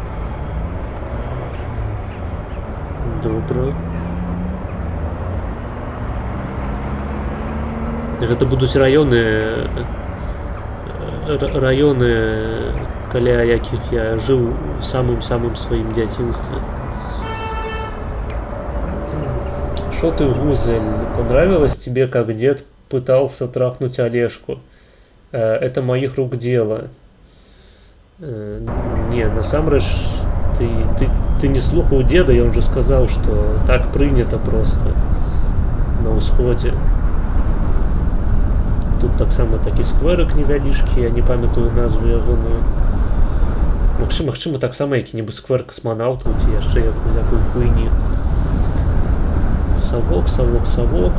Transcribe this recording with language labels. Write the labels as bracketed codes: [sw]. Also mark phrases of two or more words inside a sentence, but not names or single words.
[be] Гэта будуць раёны, каля якіх я жыў у самым сваім дзяцінстве. [ru] шо ты, Гузель, понравилось тебе, как дед пытался трахнуть Олежку? Это моих рук дело. Не, [be] насамрэч, ты не слухаў деда, [ru] я уже сказал, что так принято просто на ўсходзе. [be] Тут таксама такі скверык невялічкі, я не памятаю назву ягоную. Магчыма, таксама які-небудзь сквер касманаўтаў ці яшчэ якую хуйні. Совок.